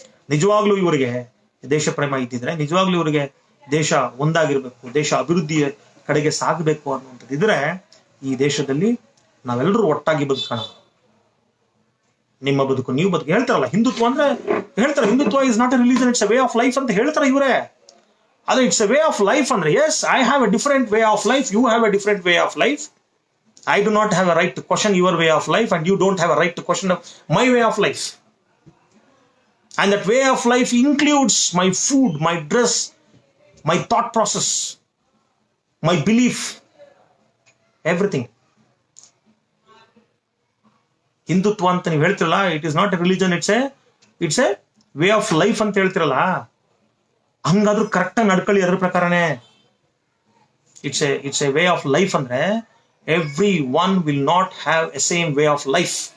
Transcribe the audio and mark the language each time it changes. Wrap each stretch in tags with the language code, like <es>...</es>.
<kn>ನಿಜವಾಗ್ಲೂ ಇವರಿಗೆ ದೇಶ ಪ್ರೇಮ ಇದ್ದಿದ್ರೆ, ನಿಜವಾಗ್ಲೂ ಇವರಿಗೆ ದೇಶ ಒಂದಾಗಿರ್ಬೇಕು, ದೇಶ ಅಭಿವೃದ್ಧಿಯ ಕಡೆಗೆ ಸಾಗಬೇಕು ಅನ್ನುವಂಥದ್ದು ಇದ್ರೆ ಈ ದೇಶದಲ್ಲಿ ನಾವೆಲ್ಲರೂ ಒಟ್ಟಾಗಿ ಬದುಕೋಣ. ನಿಮ್ಮ ಬದುಕು ನೀವು ಬದುಕು ಹೇಳ್ತಾರಲ್ಲ. ಹಿಂದುತ್ವ ಅಂದ್ರೆ ಹೇಳ್ತಾರೆ, Hindutva</kn> <en>is not a religion, it's a way of life</en> <kn>ಅಂತ ಹೇಳ್ತಾರೆ ಇವರೇ.</kn> <en>ಆದ್ರೆ it's a way of life ಅಂದ್ರೆ, yes, I have a different way of life, you have a different way of life. I do not have a right to question your way of life, and you don't have a right to question my way of life. And that way of life includes my food, my dress, my thought process, my belief, everything.</en> <kn>Hindutva ಅಂತ ನೀವು ಹೇಳ್ತಿರಲ್ಲ,</kn> <en>it is not a religion, it's a way of life</en> <kn>ಅಂತ ಹೇಳ್ತಿರಲ್ಲ, ಹಂಗಾದ್ರೂ ಕರೆಕ್ಟಾಗಿ ನಡ್ಕೊಳ್ಳಿ ಅದ್ರ ಪ್ರಕಾರನೇ.</kn> <en>It's a way of life ಅಂದ್ರೆ every one will not have a same way of life.</en>